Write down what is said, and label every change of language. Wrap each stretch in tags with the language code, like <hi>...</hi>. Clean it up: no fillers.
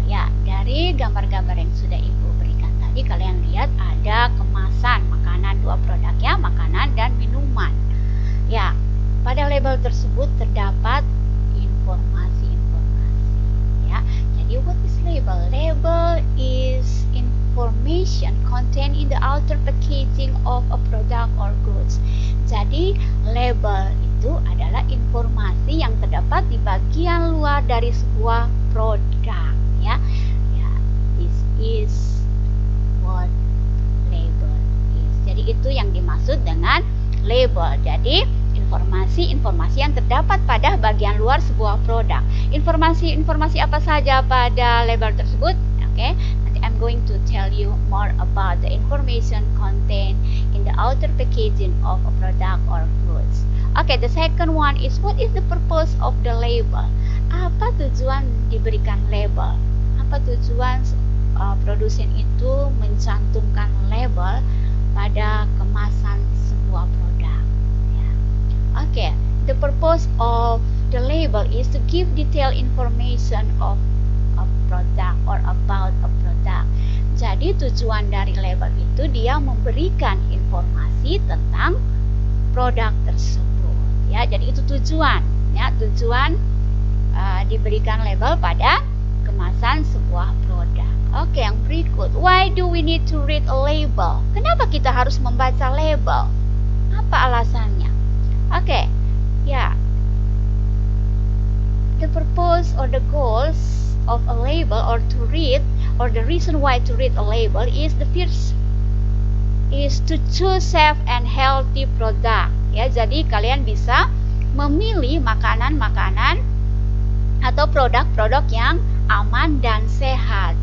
<id>Ya, dari gambar-gambar yang sudah Ibu berikan tadi kalian lihat ada kemasan makanan, dua produk ya, makanan dan minuman. Ya, pada label tersebut terdapat informasi-informasi ya. Jadi</id> <en>what is label? Label is information contained in the outer packaging of a product or goods.</en> <id>Jadi label itu adalah informasi yang terdapat di bagian luar dari sebuah produk ya.</id> <en>Ya, this is what label is.</en> <id>Jadi itu yang dimaksud dengan label. Jadi informasi-informasi yang terdapat pada bagian luar sebuah produk. Informasi-informasi apa saja pada label tersebut? Oke, nanti</id> <en>I'm going to tell you more about the information contained in the outer packaging of a product or goods. Okay, the second one is what is the purpose of the label?</en> <id>Apa tujuan diberikan label? Apa tujuan produsen itu mencantumkan label pada kemasan sebuah produk? Ya.</id> <en>Okay, the purpose of the label is to give detailed information of a product or about a product.</en> <id>Jadi tujuan dari label itu dia memberikan informasi tentang produk tersebut. Ya, jadi itu tujuan. Ya, tujuan diberikan label pada kemasan sebuah produk. Oke, yang berikut.</id> <en>Why do we need to read a label?</en> <id>Kenapa kita harus membaca label? Apa alasannya? Oke, ya.</id> <en>The purpose or the goals of a label or to read, or the reason why to read a label is the first is to choose safe and healthy product.</en> <id>Ya, jadi kalian bisa memilih makanan-makanan atau produk-produk yang aman dan sehat.</id>